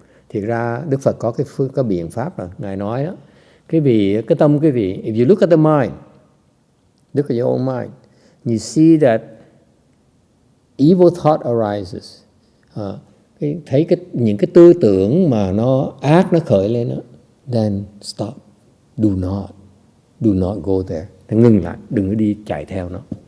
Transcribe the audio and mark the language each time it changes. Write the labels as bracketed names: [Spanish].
[Vietnamese] Thì ra Đức Phật có biện pháp rồi. Ngài nói đó, cái tâm quý vị, [English] if you look at the mind, look at your own mind, you see that evil thought arises. [Vietnamese] Thấy những cái tư tưởng mà nó ác nó khởi lên đó, [English] then stop. Do not go there. [Vietnamese] Ngừng lại, đừng có đi chạy theo nó.